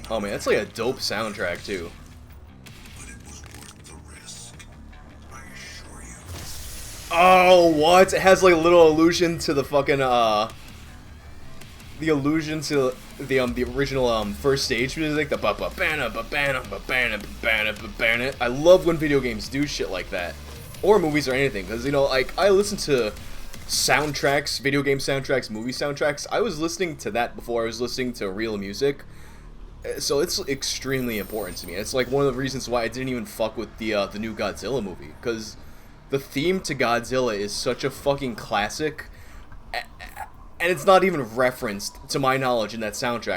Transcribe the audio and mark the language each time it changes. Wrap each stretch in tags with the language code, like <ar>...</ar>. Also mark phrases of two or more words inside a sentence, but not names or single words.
<en>Oh man, that's like a dope soundtrack too. But it was worth the risk, I assure you. Oh, what? It has like a little allusion to the fucking, the allusion to the original, first stage music, the ba-ba-bana, ba-bana, ba-bana, ba-bana, ba-bana. I love when video games do shit like that. Or movies or anything, because, you know, like, I listen to soundtracks, video game soundtracks, movie soundtracks. I was listening to that before I was listening to real music. So it's extremely important to me. It's like one of the reasons why I didn't even fuck with the new Godzilla movie, because the theme to Godzilla is such a fucking classic, and it's not even referenced to my knowledge in that soundtrack.</en>